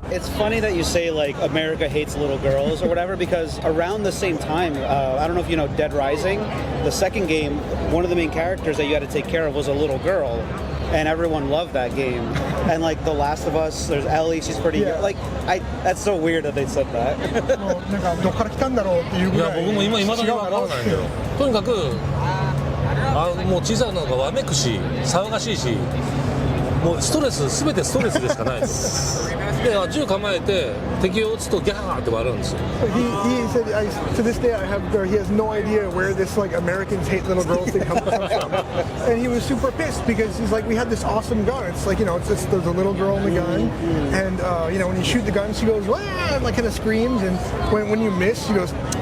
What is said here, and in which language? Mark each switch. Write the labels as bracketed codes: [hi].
[en] It's funny that you say like America hates little girls or whatever, because around the same time, I don't know if you know Dead Rising, the second game, one of the main characters that you had to take care of was a little girl, and everyone loved that game. And like The Last of Us, there's Ellie, she's pretty young. Like, that's so weird that they said that. [ja] どっから来たんだろうっていうぐらい。いや僕も今だに分からないんだよ。とにかくもう小さいのがわめくし騒がしいし、もう全てストレスでしかないですで銃構えて敵を撃つとギャーって笑うんですよ [en] He said, to this day, he has no idea where this like Americans hate little girls thing comes from. And he was super pissed because he's like, we had this awesome gun. It's like, you know, there's a little girl in the gun, and you know, when you shoot the gun, she goes, wah, and like kind of screams, and when you miss, she goes.